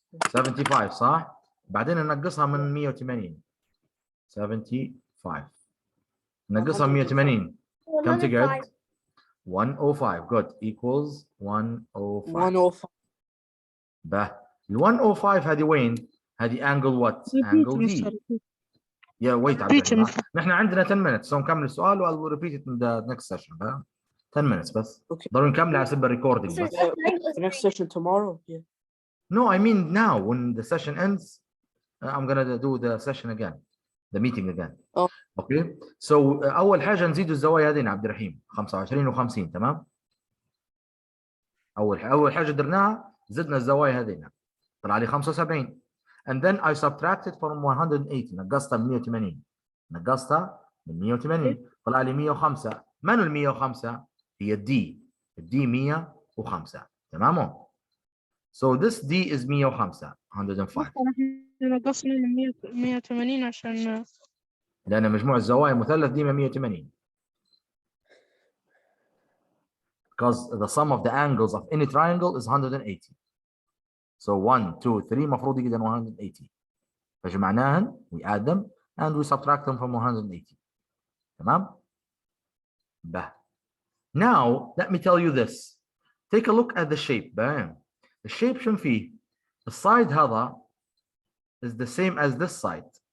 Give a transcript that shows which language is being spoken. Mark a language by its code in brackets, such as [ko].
[ar] 75 صح؟ بعدين ننقصها من 180 75 ننقصها من 180 كم تقعد؟ 105 [en] good equals 105 [ar] 105. به ال 105 هذه وين؟ هذه [en] angle what؟ [ar] angle D. [en] Yeah, wait [ar] عبد نحن عندنا [en] 10 minutes so [ar] نكمل السؤال و [en] I'll repeat it in the next session 10 minutes [ar] بس [en] Okay. [ar] ضروري نكمل على حسب الريكوردينج بس. [en] The next session tomorrow. Yeah. No, I mean now when the session ends I'm gonna do the session again the meeting again. Oh. Okay so [ar] أول حاجة نزيدوا الزوايا هذين عبد الرحيم 25 و50 تمام؟ أول حاجة درناها زدنا الزوايا هذين طلع لي 75 [en] and then I subtracted from 180 [ar] نقصتها من 180 نقصتها من 180 طلع لي 105 من ال 105 هي الدي 105 تمام [en] so this D is 105 105 [ar] نقصنا من 180 عشان لأن مجموع الزوايا مثلث ديما 180 [en] because the sum of the angles of any triangle is 180 so 1 2 3 [ar] مفروض يقدر 180 فجمعناهن [en] we add them and we subtract them from 180 [ar] تمام به [en] now let me tell you this take a look at the shape بام the shape [ar] شنو فيه السايد هذا [en] is the same as this side